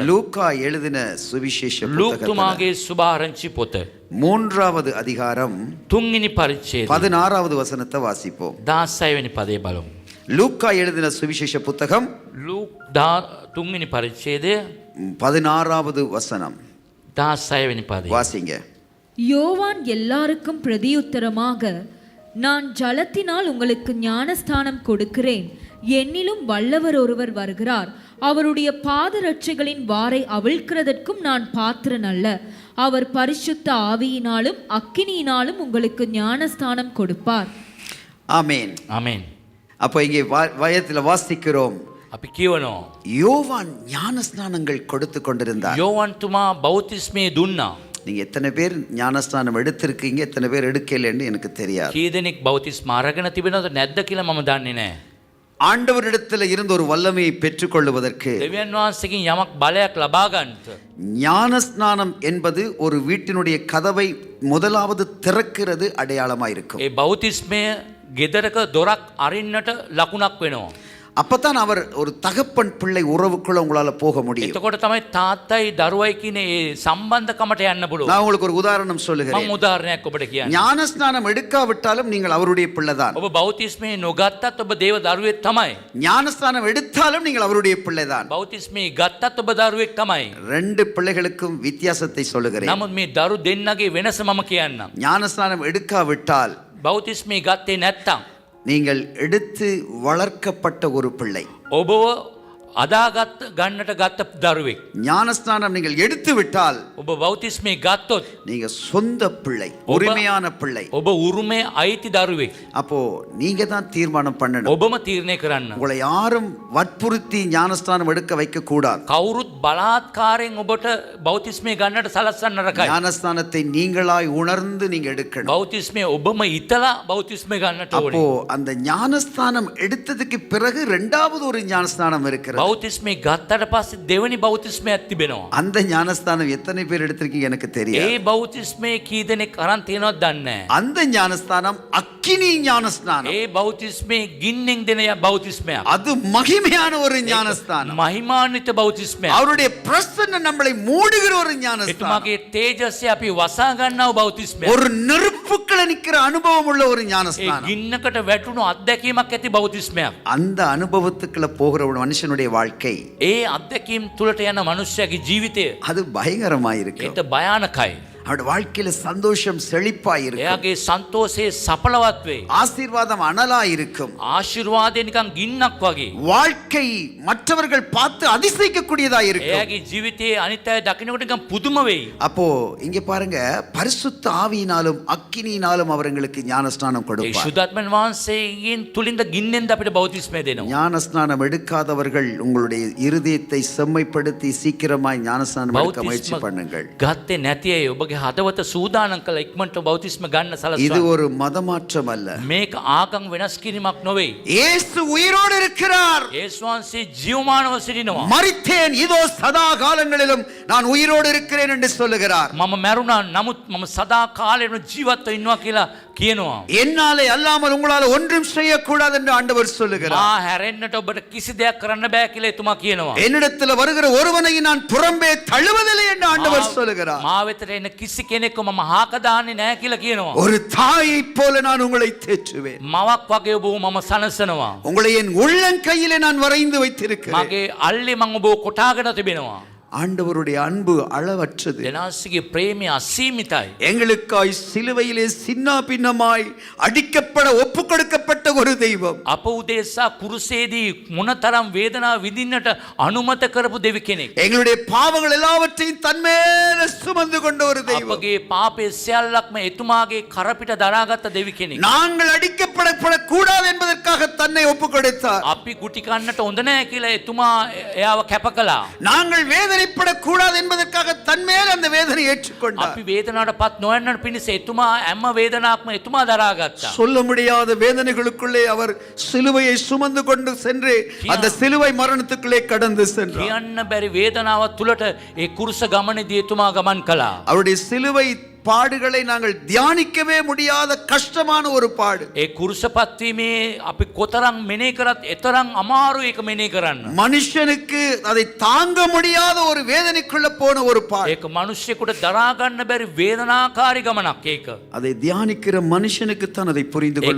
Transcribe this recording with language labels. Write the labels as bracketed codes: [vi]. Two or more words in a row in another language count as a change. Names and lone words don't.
[ta] லூக்கா எழுதின சுவிசேஷ [si] ලූක් [ta] புத்தகத்துல [si] තුමාගේ සුභාරංචි පොත [ta] 3வது அதிகாரம் [si] 3 පරිච්ඡේදය [ta] 16வது வசனத்தை வாசிப்போம். [si] 16 වෙනි පදේ බලමු. [ta] லூக்கா எழுதின சுவிசேஷ புத்தகம் [si] ලූක් 3 පරිච්ඡේදය [ta] 16வது வசனம் [si] 16 වෙනි පදේ [ta] வாசிங்க. யோவான் எல்லாருக்கும் பிரதியுத்தரமாக, நான் ஜலத்தினால் உங்களுக்கு ஞானஸ்தானம் கொடுக்கிறேன், என்னிலும் வல்லவர் ஒருவர் வருகிறார், அவருடைய பாதரட்சைகளின் வாரை அவிழ்க்கிறதற்கும் நான் பாத்திரன் அல்ல. அவர் பரிசுத்த ஆவியினாலும் அக்கினியினாலும் உங்களுக்கு ஞானஸ்தானம் கொடுப்பார். ஆமென். [si] ආමෙන්. [ta] அப்போ இங்கே வயத்துல வாசிக்கிறோம், [si] අපි කියවනවා [ta] யோவான் ஞானஸ்நானங்கள் கொடுத்து கொண்டிருந்தார். [si] යෝවන් තුමා බෞතිස්මය දුන්නා. [ta] நீங்க எத்தனை பேர் ஞானஸ்நானம் எடுத்திருக்கீங்க, எத்தனை பேர் எடுக்கலைன்னு எனக்கு தெரியாது. [si] කී දෙනෙක් බෞතිස්ම අරගෙන තිබෙනවද නැද්ද කියලා මම දන්නේ නැහැ. [ta] ஆண்டவரிடத்துல இருந்து ஒரு வல்லமையை பெற்றுக்கொள்வதற்கு [si] දෙවියන් වහන්සේගෙන් යමක් බලයක් ලබා ගන්නට [ta] ஞானஸ்நானம் என்பது ஒரு வீட்டினுடைய கதவை முதலாவது திறக்கிறது அடையாளமா இருக்கும். [si] ඒ බෞතිස්මය ගෙදරක දොරක් අරින්නට ලකුණක් වෙනවා. [ta] அப்பதான் அவர் ஒரு தகப்பன் பிள்ளை உறவுக்குள்ள உங்களால போக முடியும். [si] එතකොට තමයි තාත්තයි දරුවයි කියන ඒ සම්බන්ධකමට යන්න පුළුවන්. [ta] நான் உங்களுக்கு ஒரு உதாரணம் சொல்லுகிறேன். [si] මම උදාහරණයක් ඔබට කියන්නම්. [ta] ஞானஸ்நானம் எடுக்காவிட்டாலும் நீங்கள் அவருடைய பிள்ளைதான். [si] ඔබ බෞතිස්මය නොගත්තත් ඔබ දේව දරුවෙක් තමයි. [ta] ஞானஸ்நானம் எடுத்தாலும் நீங்கள் அவருடைய பிள்ளைதான். [si] බෞතිස්මය ගත්තත් ඔබ දරුවෙක් තමයි. [ta] ரெண்டு பிள்ளைகளுக்கும் வித்தியாசத்தை சொல்லுகிறேன். [si] නමුත් මේ දරු දෙන්නගේ වෙනස මම කියන්නම්. [ta] ஞானஸ்நானம் எடுக்காவிட்டால் [si] බෞතිස්මය ගත්තේ නැත්තම් [ta] நீங்கள் எடுத்து வளர்க்கப்பட்ட ஒரு பிள்ளை. [si] ඔබව අදාගත් ගන්නට ගත්ත දරුවෙක්. [ta] ஞானஸ்நானம் நீங்கள் எடுத்து விட்டால் [si] ඔබ බෞතිස්මය ගත්තොත් [ta] நீங்க சொந்த பிள்ளை, உரிமையான பிள்ளை. [si] ඔබ උරුමේ අයිති දරුවෙක්. [ta] அப்போ நீங்க தான் தீர்மானம் பண்ணணும். [si] ඔබම තීරණය කරන්න. [ta] உங்களை யாரும் வற்புறுத்தி ஞானஸ்நானம் எடுக்க வைக்க கூடாது. [si] කවුරුත් බලාත්කාරයෙන් ඔබට බෞතිස්මය ගන්නට සලස්සන්න නරකයි. [ta] ஞானஸ்நானத்தை நீங்களாய் உணர்ந்து நீங்க எடுக்கணும். [si] බෞතිස්මය ඔබම ඉතලා බෞතිස්මය ගන්නට [ta] அப்போ [si] ඕනේ. [ta] அந்த ஞானஸ்தானம் எடுத்ததுக்கு பிறகு இரண்டாவது ஒரு ஞானஸ்தானம் இருக்கிறது. [si] බෞතිස්මය ගත්තට පස්සේ දෙවෙනි බෞතිස්මයක් තිබෙනවා. [ta] அந்த ஞானஸ்தானம் எத்தனை பேர் எடுத்திருக்கீங்க எனக்கு தெரியாது. [si] ඒ බෞතිස්මය කී දෙනෙක් අරන් තියෙනවද දන්නේ නැහැ. [ta] அந்த ஞானஸ்தானம் அக்கினி ஞானஸ்தானம். [si] ඒ බෞතිස්මය ගින්නෙන් දෙන බෞතිස්මයක්. [ta] அது மகிமையான ஒரு ஞானஸ்தானம். [si] මහිමාන්විත බෞතිස්මයක්. [ta] அவருடைய பிரசன்னம் நம்மளை மூடுகிற ஒரு ஞானஸ்தானம். [si] එතුමාගේ තේජස්ය අපි වසා ගන්නව බෞතිස්මයක්. [ta] ஒரு நெருப்புக்குள்ள நிக்கிற அனுபவம் உள்ள ஒரு [si] ඒ [ta] ஞானஸ்தானம். [si] ගින්නකට වැටුණු අත්දැකීමක් ඇති බෞතිස්මයක්. [ta] அந்த அனுபவத்துக்குள்ள போகிற ஒரு மனுஷனுடைய வாழ்க்கை [si] ඒ අත්දැකීම් තුලට යන මනුෂ්‍යයාගේ ජීවිතය [ta] அது பயங்கரமாயிருக்கும். [si] ඒත භයානකයි. [ta] அவருடைய வாழ்க்கையில சந்தோஷம் செழிப்பாயிருக்கும். [si] එයාගේ සන්තෝෂයේ සඵලවත් වෙයි. [ta] ஆசீர்வாதம் அனலாயிருக்கும். [si] ආශිර්වාදය නිකන් ගින්නක් වගේ. [ta] வாழ்க்கை மற்றவர்கள் பார்த்து அதிசயிக்கக்கூடியதா இருக்கும். [si] එයාගේ ජීවිතයේ අනිත් අය දකින්නකොට නිකන් පුදුම වෙයි. [ta] அப்போ இங்க பாருங்க, பரிசுத்த ஆவியினாலும் அக்கினியினாலும் அவர்களுக்கு ஞானஸ்நானம் [si] ඒ [ta] கொடுப்பார். [si] සුදාත්මන් වහන්සේගෙන් තුලින්ද ගින්නෙන්ද අපිට බෞතිස්මය දෙනවා. [ta] ஞானஸ்நானம் எடுக்காதவர்கள் உங்களுடைய இருதயத்தை செம்மைப்படுத்தி சீக்கிரமாய் ஞானஸ்நானம் எடுக்க முயற்சி பண்ணுங்கள். [si] ගත්තේ නැති අය ඔබගේ හදවත සූදානම් කළ ඉක්මනට බෞතිස්ම ගන්න [ta] இது [si] සලස්වා. [ta] ஒரு மதமாற்றம் அல்ல. [si] මේක ආගම් වෙනස් කිරීමක් නොවේ. [ta] இயேசு உயிரோடு இருக்கிறார். [si] යේසුස් වහන්සේ ජීවමානව සිටිනවා. [ta] மரித்தேன், இதோ சதா காலங்களிலும் நான் உயிரோடு இருக்கிறேன் என்று சொல்லுகிறார். [si] මම මැරුණා නමුත් මම සදා කාලෙම ජීවත්ව ඉන්නවා කියලා කියනවා. [ta] என்னாலே அல்லாமல் உங்களால ஒன்றும் செய்யக்கூடாது என்று ஆண்டவர் சொல்லுகிறார். [si] මා හැරෙන්නට ඔබට කිසි දෙයක් කරන්න බෑ කියලා එතුමා කියනවා. [ta] என்னிடத்தில் வருகிற ஒருவனை நான் புறம்பே தள்ளுவதில்லை என்று ஆண்டவர் சொல்லுகிறார். [si] මා වෙතට එන කිසි කෙනෙක්ව මම හාක දාන්නේ නැහැ කියලා කියනවා. [ta] ஒரு தாயைப் போல நான் உங்களை தேற்றுவேன். [si] මවක් වගේ ඔබව මම සනසනවා. [ta] உங்களை என் உள்ளங்கையிலே நான் வரைந்து வைத்திருக்கிறேன். [si] මගේ අල්ලේ මම ඔබව කොටාගෙන තිබෙනවා. [ta] ஆண்டவருடைய அன்பு அளவற்றது. [si] දෙනාසිගේ ප්‍රේමය අසීමිතයි. [ta] எங்களுக்காய் சிலுவையிலே சின்ன பின்னமாய் அடிக்கப்பட ஒப்பு கொடுக்கப்பட்ட ஒரு தெய்வம். [si] අප උදෙසා කුරුසේදී මොනතරම් වේදනාව විඳින්නට අනුමත කරපු දෙවි කෙනෙක්. [ta] எங்களுடைய பாவங்கள் எல்லாவற்றையும் தன்மேல சுமந்து கொண்ட ஒரு தெய்வம். [si] අපගේ පාපේ සියල්ලක්ම එතුමාගේ කරපිට දරාගත්ත දෙවි කෙනෙක්. [ta] நாங்கள் அடிக்கப்படக்கூடாது என்பதற்காக தன்னை ஒப்பு கொடுத்தார். [si] අපි ගුටි කන්නට හොඳ නැහැ කියලා එතුමා එයාව කැප කළා. [ta] நாங்கள் வேதனைப்படக்கூடாது என்பதற்காக தன்மேல் அந்த வேதனை ஏற்றுக்கொண்டார். [si] අපි වේදනාවටපත් නොවන්නට පිණිස එතුමා හැම වේදනාවක්ම එතුමා දරාගත්තා. [ta] சொல்ல முடியாத வேதனைகளுக்குள்ளே அவர் சிலுவையை சுமந்து கொண்டு சென்று அந்த சிலுவை மரணத்துக்குள்ளே கடந்து சென்றார். [si] කියන්න බැරි වේදනාව තුලට ඒ කුරුස ගමනේදී එතුමා ගමන් කළා. [ta] அவருடைய சிலுவை பாடுகளை நாங்கள் தியானிக்கவே முடியாத கஷ்டமான ஒரு பாடு. [si] ඒ කුරුසපත් වීමේ අපි කොතරම් මෙනෙහි කරත් එතරම් අමාරු ඒක මෙනෙහි කරන්න. [ta] மனுஷனுக்கு அதை தாங்க முடியாத ஒரு வேதனைக்குள்ள போன ஒரு பாடு. [si] ඒක මිනිස්සෙකුට දරා ගන්න බැරි වේදනාකාරී ගමනක් ඒක. [ta] அதை தியானிக்கிற மனுஷனுக்கு தான் அதை புரிந்து கொள்ள